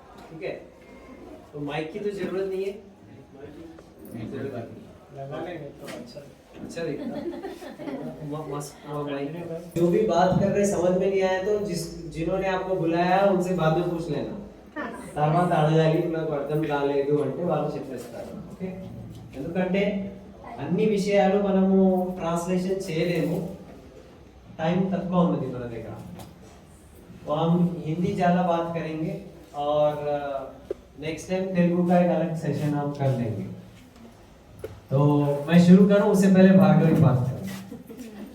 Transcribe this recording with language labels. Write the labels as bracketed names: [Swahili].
[Hindi] ठीक है, तो माइक की तो ज़रूरत नहीं है, लगा लेंगे तो अच्छा दिखता। जो भी बात कर रहे समझ में नहीं आया तो जिन्होंने आपको बुलाया उनसे बाद में पूछ लेना। [Telugu] తర్వాత అడగాలి, నాకు అర్థం కాలేదు అంటే వాళ్ళు చెప్పేస్తారు. ఓకే, ఎందుకంటే అన్ని విషయాలు మనము ట్రాన్స్లేషన్ చేయలేము, टाइम తక్కువ ఉంది మన దగ్గర. [Hindi] तो हम हिंदी ज़्यादा बात करेंगे और नेक्स्ट टाइम तेलुगु का एक अलग सेशन हम कर लेंगे। तो मैं शुरू करूं उससे पहले भार्गवी बात करें।